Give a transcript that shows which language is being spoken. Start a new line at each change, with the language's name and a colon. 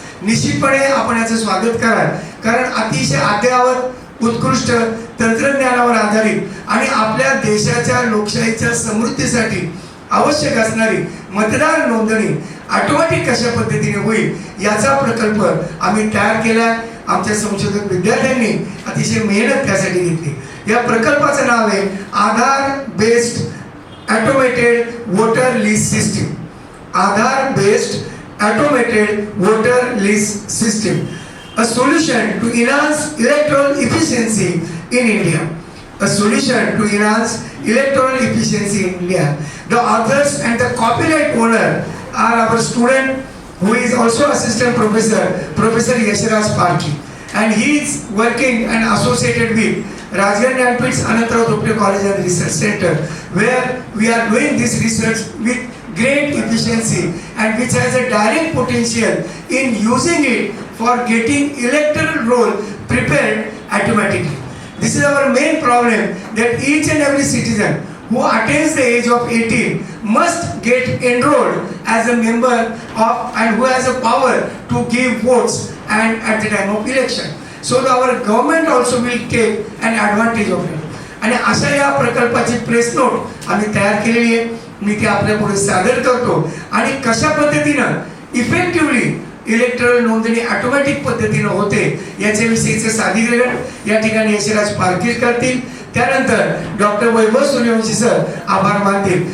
Marathi: निश्चितपणे आपण याचं स्वागत कराल कारण अतिशय अद्ययावत उत्कृष्ट तंत्रज्ञानावर आधारित आणि आपल्या देशाच्या लोकशाहीच्या समृद्धीसाठी आवश्यक असणारी मतदार नोंदणी ऑटोमॅटिक कशा पद्धतीने होईल याचा प्रकल्प आम्ही तयार केला. आमच्या संशोधक विद्यार्थ्यांनी अतिशय मेहनत त्यासाठी घेतली. या प्रकल्पाचं नाव आहे आधार based automated voter list system.
English: Aadhaar based automated voter list system, a solution to enhance electoral efficiency in India. A solution to enhance electoral efficiency in India. The authors and the copyright owner are our student who is also assistant professor, Professor Yashraj Parki, and he is working and associated with Rajgir Jnanpith Anantarao Thokte College and Research Center, where we are doing this research with great efficiency and which has a direct potential in using it for getting electoral roll prepared automatically. This is our main problem, that each and every citizen who attains the age of 18 must get enrolled as a member of and who has a power to give votes and at the time of election. So our government also will take an advantage of it.
Marathi: आणि अशा या प्रकल्पाची press note आम्ही तयार केलेली आहे. मी ते आपल्या पुढे सादर करतो आणि कशा पद्धतीनं इफेक्टिव्हली इलेक्ट्रॉनिक नोंदणी ऑटोमॅटिक पद्धतीने होते याच्याविषयीचे सादरीकरण या ठिकाणी यशराज पारखी करतील. त्यानंतर डॉक्टर वैभव सूर्यवंशी सर आभार मानतील.